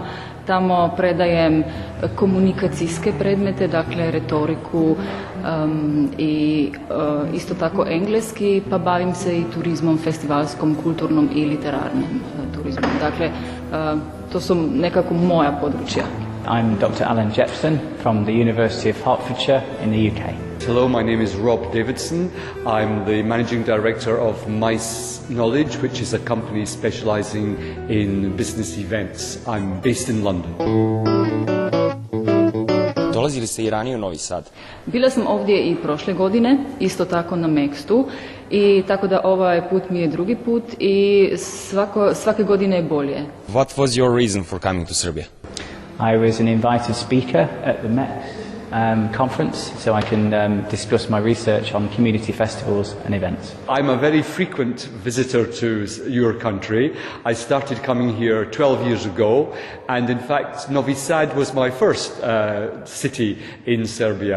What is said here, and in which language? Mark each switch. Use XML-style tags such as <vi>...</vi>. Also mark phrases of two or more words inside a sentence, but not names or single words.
<hr>Tamo predajem komunikacijske predmete, dakle retoriku i isto tako engleski, pa bavim se i turizmom, festivalskom, kulturnom i literarnim turizmom. Dakle, to su nekako moja područja.</hr> <en>I'm Dr. Alan Jepson from the University of Hertfordshire in the UK. Hello, my name is Rob Davidson. I'm the managing director of MEKST Knowledge, which is a company specializing in business events. I'm based in London.</en> <sr>Dolazili ste i ranije u Novi Sad?</sr> <hr>Bila sam ovdje i prošle godine, isto tako na MEKST-u, i tako da ovaj put mi je drugi put i svake godine je bolje.</hr> <en>What was your reason for coming to Serbia? I was an invited speaker at the MEKST conference, so I can discuss my research on community festivals and events. I'm a very frequent visitor to your country. I started coming here 12 years ago, and in fact Novi Sad was my first city in Serbia.</en>